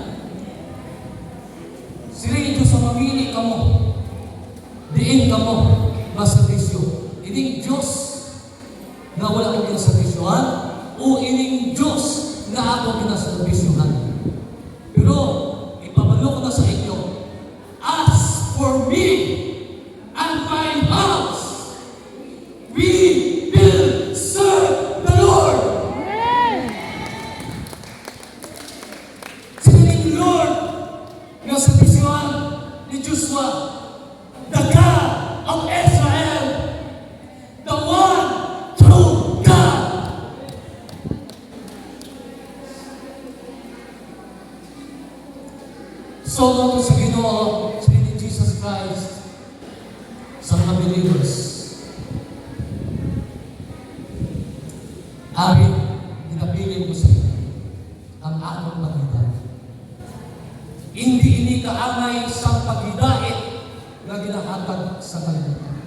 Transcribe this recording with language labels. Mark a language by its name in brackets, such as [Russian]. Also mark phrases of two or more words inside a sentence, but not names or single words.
[Hiligaynon] Sining Diyos ang mamili kamo. Diin kamo, maservisyo. Ining Diyos na wala ko kinaservisyohan o ining Diyos na ako kinaservisyohan. Pero, ipabalo ko na sa inyo, [English] as for me and my house, we will serve the Lord. [Hiligaynon] Sining Lord na servisyohan ni Joshua, [English] the God of Israel, the one true God. [Hiligaynon] So, kung sa Ginoo, sa ni Jesus Christ, sa mga believers, ari, pinapili ko sa inyo ang aking paghiday. Hindi ini kaangay sa paghidait na ginahatag sa kalimutan.